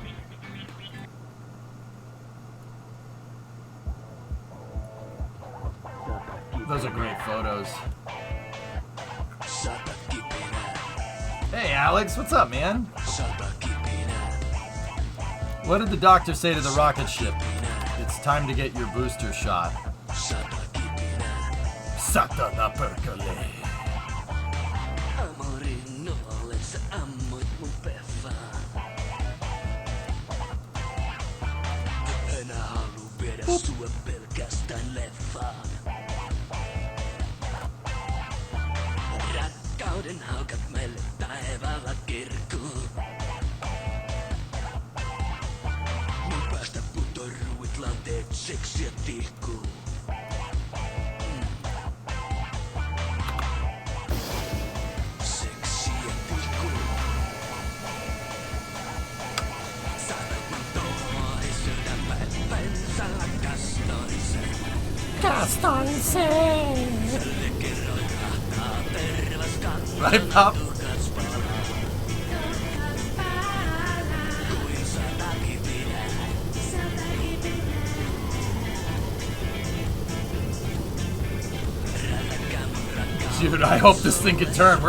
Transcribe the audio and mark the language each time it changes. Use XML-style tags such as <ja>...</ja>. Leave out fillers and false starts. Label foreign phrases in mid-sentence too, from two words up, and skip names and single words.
<en>Those are great photos. Hey, Alex, what's up, man? What did the doctor say to the rocket ship? It's time to get your booster shot.</en> <fi>Satana perkele. Sua pelkästään leffaan. Rakkauden haukat meille taivaalla kirkuu. Mun päästä putoruit lanteet seksiä tihkuu. Seksiä tihkuu.</fi> <en>Right, Pop? Dude, I hope this thing can turn.</en>